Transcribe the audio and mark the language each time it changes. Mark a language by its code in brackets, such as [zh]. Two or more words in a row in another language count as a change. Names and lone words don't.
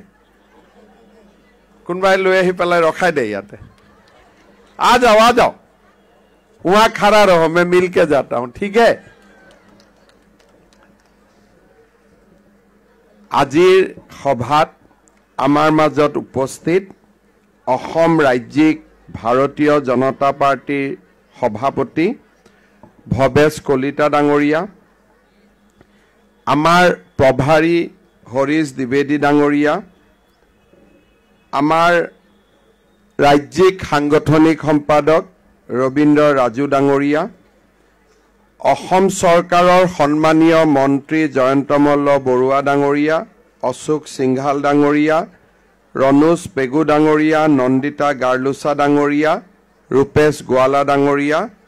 [hi] कुनबाई लो ही पहले रखा दे याते। आ जाओ, वहां खड़ा रहो, मैं मिल के जाता हूं, ठीक है? [as] আজিৰ সভাত আমাৰ মাজত উপস্থিত অসম ৰাজ্যিক ভাৰতীয় জনতা পাৰ্টিৰ সভাপতি ভৱেশ কলিতা ডাঙৰীয়া, আমাৰ প্ৰভাৰী হৰিশ দ্বিবেদী ডাঙৰীয়া, আমাৰ ৰাজ্যিক সাংগঠনিক সম্পাদক ৰবীন্দ্ৰ ৰাজু ডাঙৰীয়া, অসম চৰকাৰৰ সন্মানীয় মন্ত্ৰী জয়ন্ত মল্ল বৰুৱা ডাঙৰীয়া, অশোক সিংঘাল ডাঙৰীয়া, ৰণোজ পেগু ডাঙৰীয়া, নন্দিতা গাৰ্লুচা ডাঙৰীয়া, ৰূপেশ গোৱালা ডাঙৰীয়া,